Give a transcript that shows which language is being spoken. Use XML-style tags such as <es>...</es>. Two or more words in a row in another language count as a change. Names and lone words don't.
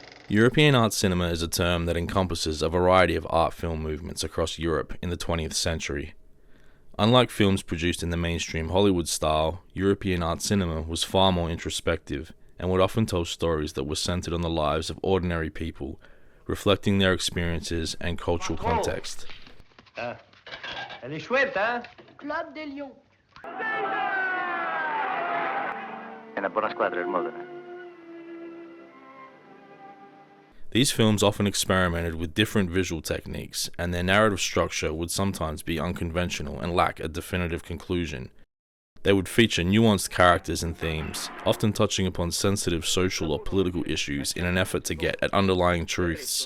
<en>European art cinema is a term that encompasses a variety of art film movements across Europe in the 20th century. Unlike films produced in the mainstream Hollywood style, European art cinema was far more introspective and would often tell stories that were centered on the lives of ordinary people, reflecting their experiences and cultural context.</en> <fr>Elle est chouette, hein? Club des Lions.</fr> <it>È una buona squadra il Modena.</it> <en>These films often experimented with different visual techniques, and their narrative structure would sometimes be unconventional and lack a definitive conclusion. They would feature nuanced characters and themes, often touching upon sensitive social or political issues in an effort to get at underlying truths.</en>